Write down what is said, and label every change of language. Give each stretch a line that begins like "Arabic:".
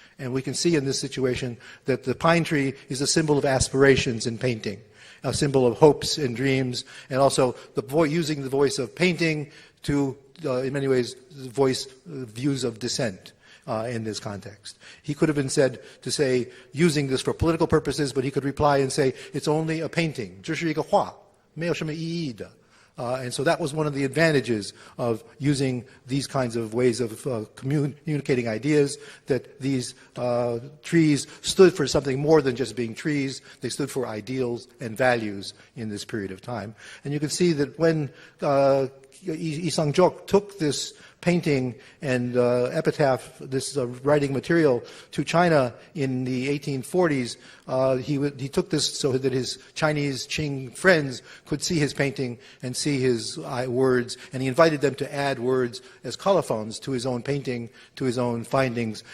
English: And we can see in this situation that the pine tree is a symbol of aspirations in painting, a symbol of hopes and dreams, and also using the voice of painting to, in many ways, voice views of dissent in this context. He could have been said to say, using this for political purposes, but he could reply and say, it's only a painting.
Chinese: 这是一个画，没有什么意义的。
English: And so that was one of the advantages of using these kinds of ways of communicating ideas, that these trees stood for something more than just being trees. They stood for ideals and values in this period of time. And you can see that when Yi Sang-jok took this painting and epitaph, this writing material, to China in the 1840s, he took this so that his Chinese Qing friends could see his painting and see his words, and he invited them to add words as colophons to his own painting, to his own findings.